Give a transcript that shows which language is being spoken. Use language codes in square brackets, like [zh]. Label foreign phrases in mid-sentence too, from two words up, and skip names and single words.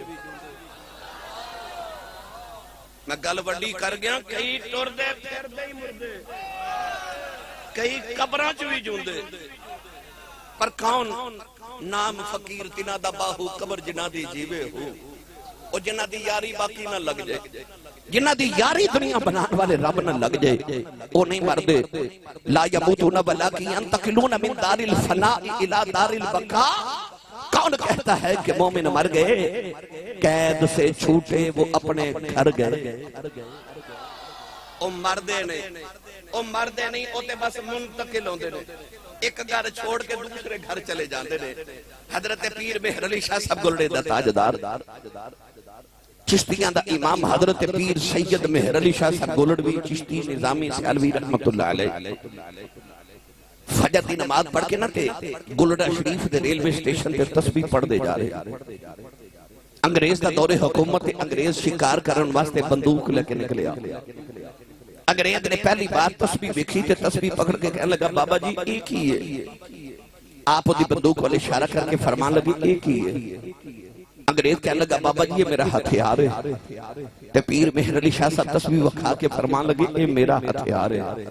[pa] میں گل وڈی کر گیا، کئی ٹردے پھردے ہی مردے، کئی قبراں چ بھی جیوندے، پر کون? نام فقیر تنہاں دا باہو قبر جنہاں دی جیوے ہو، او جنہاں دی یاری باقی نا لگ جائے، جنہاں دی یاری دنیا بنانے والے رب نا لگ جائے، او نہیں مردے. [ar] لا يموتون ولكن ينتقلون من دار الفناء إلى دار البقاء. [ur] کون کہتا ہے کہ مومن مر گئے، قید سے چھوٹے وہ اپنے گھر گئے. [pa] او مردے نہیں، او مردے نہیں، او تے بس منتقل ہوندے نے، ایک گھر چھوڑ کے دوسرے گھر چلے جاتے نے. حضرت پیر مہر علی شاہ صاحب گولڑے دا تاجدار، چشتیاں دا امام حضرت پیر سید مہر علی شاہ صاحب گولڑوی چشتی نظامی سیالوی [ar] رحمة الله عليه [pa] فجر دی نماز پڑھ کے نا تے گولڑا شریف دے ریلوے سٹیشن تے تسبیح پڑھدے جا رہے. انگریز دا دور حکومت، انگریز شکار کرن واسطے بندوق لیکے نکلیا. انگریز نے پہلی بار تسبیح دیکھی تے تسبیح پکڑ کے کہنے لگا بابا جی [ur] ایک ہی ہے. [pa] آپ دی بندوق والے اشارہ کر کے فرمان لگی [ur] ایک ہی ہے. انگریز کہنے لگا بابا جی یہ میرا ہتھیار ہے. [pa] تے پیر مہر علی شاہ صاحب تسبیح وکھا کے فرمان لگے [ur] یہ میرا ہتھیار ہے.